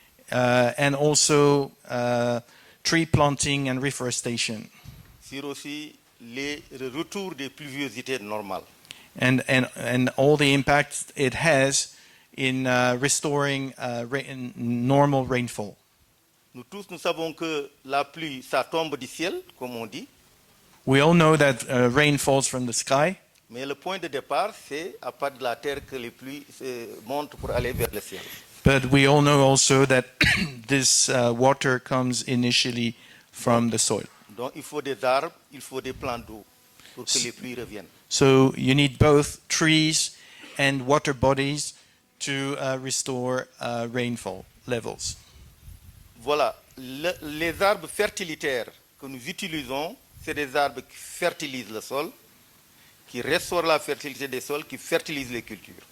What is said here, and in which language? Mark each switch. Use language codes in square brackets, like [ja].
[en] And also tree planting and reforestation. [fr] Sur aussi le retour des pluviosités normales. [en] And all the impact it has in restoring normal rainfall. [fr] Nous tous, nous savons que la pluie, ça tombe du ciel, comme on dit. [en] We all know that rain falls from the sky. [fr] Mais le point de départ, c'est à part de la terre que les pluies montent pour aller vers le ciel. [en] But we all know also that this water comes initially from the soil. [fr] Donc il faut des arbres, il faut des plants d'eau pour que les pluies reviennent. [en] So you need both trees and water bodies to restore rainfall levels. [fr] Voilà, les arbres fertilitaires que nous utilisons, c'est des arbres qui fertilisent le sol, qui restaurent la fertilité des sols, qui fertilisent les cultures.